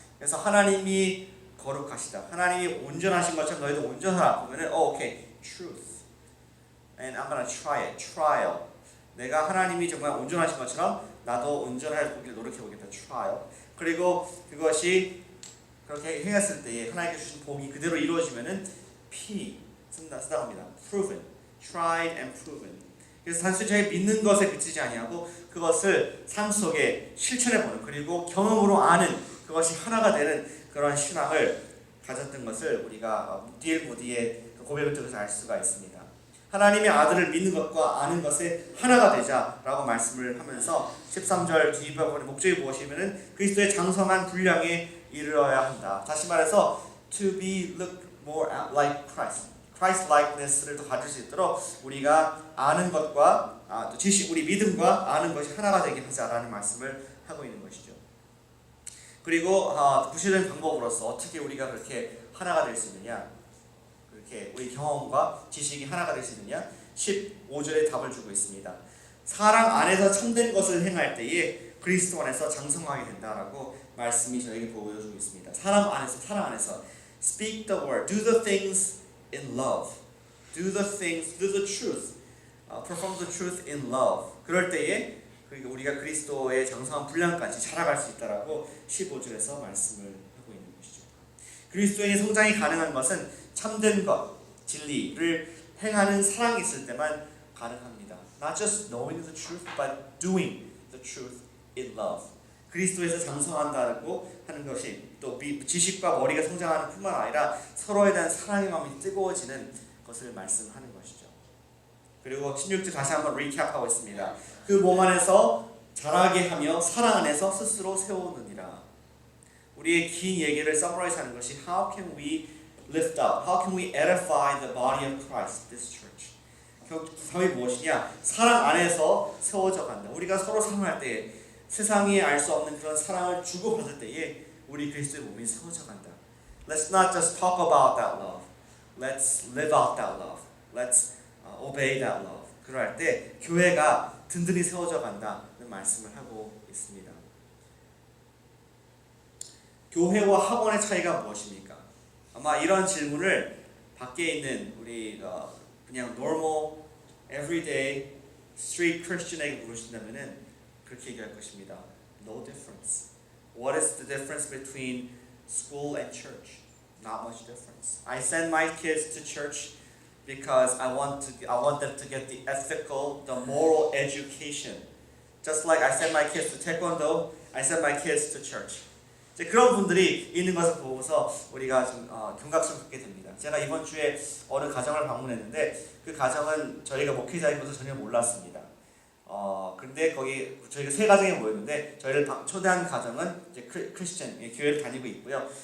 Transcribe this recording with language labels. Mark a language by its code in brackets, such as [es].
[ko] 그래서 하나님이 거룩하시다, 하나님이 온전하신 것처럼 너희도 온전하라 보면은 [en] okay, truth, and I'm gonna try it, trial. [ko] 내가 하나님이 정말 온전하신 것처럼 나도 온전할 보기를 노력해보겠다, trial. 그리고 그것이 그렇게 행했을 때에 하나님께 주신 복이 그대로 이루어지면은 P 쓰다고 합니다. [en] proven, tried and proven. [ko] 그래서 단순히 저희 믿는 것에 그치지 아니하고 그것을 삶 속에 실천해보는, 그리고 경험으로 아는, 그것이 하나가 되는 그런 신앙을 가졌던 것을 우리가 D.L. 무디의 고백을 통해서 알 수가 있습니다. 하나님의 아들을 믿는 것과 아는 것에 하나가 되자라고 말씀을 하면서 13절 뒷부분의 목적이 무엇이냐면 그리스도의 장성한 분량에 이르러야 한다. 다시 말해서 [en] to be look more like Christ, [ko] Christ likeness를 또 가질 수 있도록 우리가 아는 것과 또 지식, 우리 믿음과 아는 것이 하나가 되게 하자라는 말씀을 하고 있는 것이죠. 그리고 구체적인 방법으로서 어떻게 우리가 그렇게 하나가 될 수 있느냐, 그렇게 우리 경험과 지식이 하나가 될 수 있느냐, 15절에 답을 주고 있습니다. 사랑 안에서 참된 것을 행할 때에 그리스도 안에서 장성하게 된다라고 말씀이 저에게 보여주고 있습니다. 사랑 안에서 [en] speak the word, do the things in love, do the truth, perform the truth in love. [ko] 그럴 때에 우리가 그리스도의 장성한 분량까지 자라갈 수 있다라고 15절에서 말씀을 하고 있는 것이죠. 그리스도인의 성장이 가능한 것은 참된 것, 진리를 행하는 사랑이 있을 때만 가능합니다. [en] Not just knowing the truth, but doing the truth in love. [ko] 그리스도에서 장성한다고 하는 것이 또 지식과 머리가 성장하는 뿐만 아니라 서로에 대한 사랑의 마음이 뜨거워지는 것을 말씀하는 것이죠. 그리고 16절 다시 한번 리캡하고 있습니다. 그 몸 안에서 자라게 하며 사랑 안에서 스스로 세우느니라. 우리의 긴 얘기를 서머라이즈하는 것이 [en] How can we lift up? How can we edify the body of Christ, this church? [ko] 답이 무엇이냐? 사랑 안에서 세워져 간다. 우리가 서로 사랑할 때 세상이 알 수 없는 그런 사랑을 주고받을 때에 우리 그리스도의 몸이 세워져 간다. [en] Let's not just talk about that love. Let's live out that love. Let's obey that love. [ko] 그럴 때 교회가 든든히 세워져 간다는 말씀을 하고 있습니다. 교회와 학원의 차이가 무엇입니까? 아마 이런 질문을 밖에 있는 우리 그냥 [en] normal, everyday, street Christian [ko] 에게 물으신다면은 그렇게 얘기할 것입니다. [en] No difference. What is the difference between school and church? Not much difference. I send my kids to church because I want them to get the ethical, the moral education. Just like I send my kids to taekwondo, I send my kids to church. [ko] 이제 그런 분들이 있는 것을 보고서 우리가 좀 경각심을 갖게 됩니다. 제가 이번 주에 어느 가정을 방문했는데 그 가정은 저희가 목회자인 것을 전혀 몰랐습니다. 근데 거기 저희가 세 가정이 모였는데 저희를 초대한 가정은 이제 크리스천 교회를 다니고 있고요.